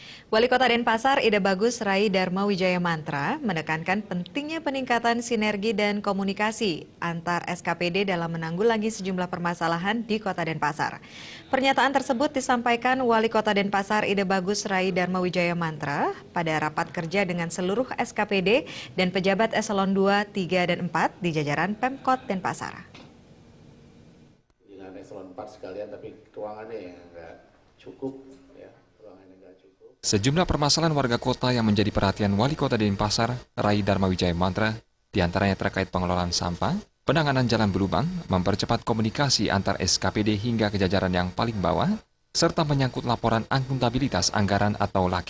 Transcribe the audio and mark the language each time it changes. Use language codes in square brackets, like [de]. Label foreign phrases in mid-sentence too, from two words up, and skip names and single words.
[id] Wali Kota Denpasar Ide Bagus Rai Dharma Wijaya Mantra menekankan pentingnya peningkatan sinergi dan komunikasi antar SKPD dalam menanggulangi sejumlah permasalahan di Kota Denpasar. Pernyataan tersebut disampaikan Wali Kota Denpasar Ide Bagus Rai Dharma Wijaya Mantra pada rapat kerja dengan seluruh SKPD dan pejabat eselon 2, 3, dan 4 di jajaran Pemkot Denpasar. Dengan eselon 4 sekalian, tapi ruangannya yang nggak cukup. Sejumlah permasalahan warga kota yang menjadi perhatian Wali Kota Denpasar, Rai Dharma Wijaya Mantra, diantaranya terkait pengelolaan sampah, penanganan jalan berlubang, mempercepat komunikasi antar SKPD hingga ke jajaran yang paling bawah, serta menyangkut laporan akuntabilitas anggaran atau LAKIP.